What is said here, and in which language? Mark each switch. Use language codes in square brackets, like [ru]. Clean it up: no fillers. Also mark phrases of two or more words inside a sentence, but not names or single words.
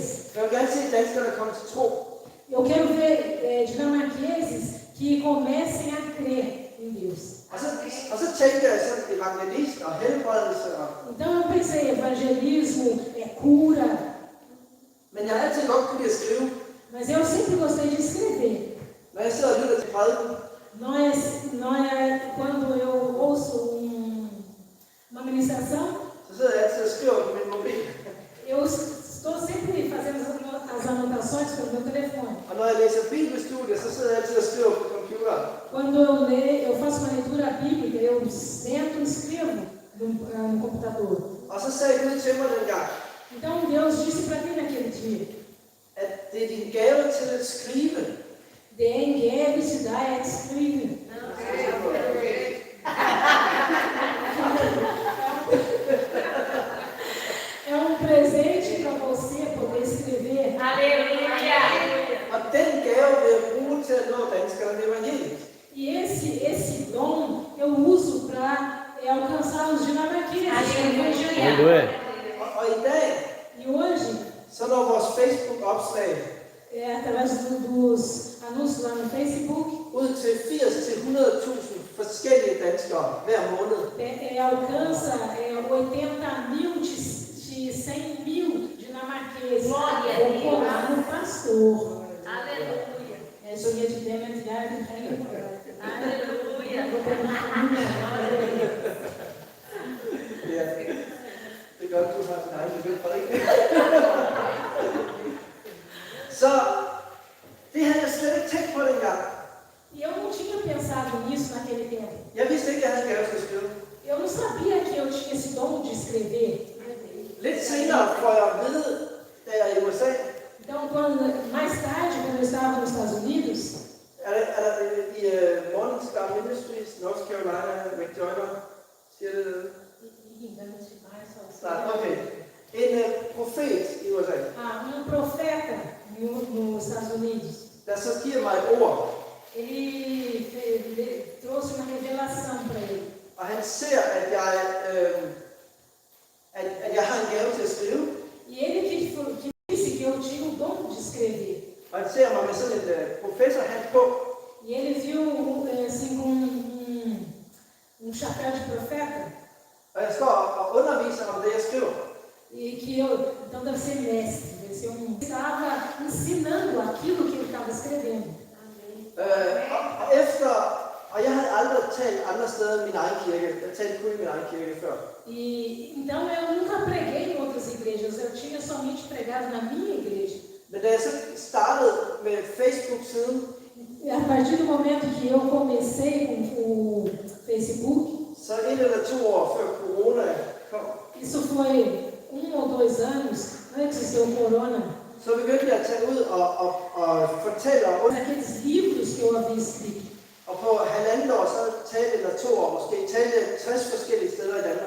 [da] Jeg vil gerne se danskerne komme til tro. [pt] Eu quero ver dinamarqueses que comecem a crer em Deus. [da] Og så tænkte jeg sådan evangelist og helbredelse. [pt] Então eu pensei, evangelismo, cura, [da] Men jeg har altid godt kunne lide at skrive. [pt] mas eu sempre gostei de escrever. [da] Når jeg sidder og lytter til prædiken, [pt] Quando eu ouço uma ministração, [da] så sidder jeg altid og skriver på min mobil. [pt] eu estou sempre fazendo as anotações pelo meu telefone. [da] Og når jeg læser bibelstudier, så sidder jeg altid og skriver på computeren. [pt] Quando eu faço uma leitura bíblica, eu sento e escrevo no computador. [da] Og så sagde Gud til mig dengang, [pt] Então Deus disse para mim naquele dia, [da] at det er din gave til at skrive. det er en gave til dig at skrive. [pt] É presente para você poder escrever. [da] Og den gave vil jeg bruge til at nå danskerne med evangeliet. [pt] E esse dom eu uso para alcançar os dinamarqueses. [da] Og i dag, [pt] E hoje, [da] så når vores Facebook-opslag [pt] através dos anúncios lá no Facebook, [da] ud til 80.000-100.000 forskellige danskere hver måned. [pt] alcança 80.000 de 100.000 dinamarqueses. Glória a Vou Deus. colar no pastor. Aleluia. [da] Så jeg til dem, at jeg er en [pt] Aleluia. [da] Ja, det er godt, du har din egen bibelprædiken. Så det havde jeg slet ikke tænkt på dengang. [pt] E eu não tinha pensado nisso naquele tempo. [da] Jeg vidste ikke, at jeg havde gave til at skrive. [pt] Eu não sabia que eu tinha esse dom de escrever. [da] Lidt senere får jeg at vide, da jeg er i USA, [pt] Então, mais tarde, quando eu estava nos Estados Unidos, [da] er der i Morningstar Ministries, North Carolina, McJoyner, siger det det? Okay. En profet i USA, [pt] profeta nos Estados Unidos, [da] der så giver mig et ord, [pt] ele trouxe uma revelação para ele. [da] og han ser, at jeg har en gave til at skrive, [pt] E ele que disse que eu tinha o dom de escrever. [da] og han ser mig med sådan en professorhat på, [pt] E ele viu assim com chapéu de profeta. [da] og jeg står og underviser om det, jeg skriver. [pt] E que eu, então deve ser mestre, deve ser estava ensinando aquilo que ele estava escrevendo. [da] Og jeg havde aldrig talt andre steder end min egen kirke. Jeg talte kun i min egen kirke før. [pt] Então eu nunca preguei em outras igrejas, eu tinha somente pregado na minha igreja. [da] Men da jeg så startede med Facebook-siden, [pt] A partir do momento que eu comecei com o Facebook, [da] så 1 eller 2 år før corona kom, [pt] isso foi 1 ou 2 anos antes do corona, [da] så begyndte jeg at tage ud og fortælle om, [pt] aqueles livros que eu havia escrito. [da] og på 1,5 år, så talte eller 2 år måske, talte 60 forskellige steder i Danmark.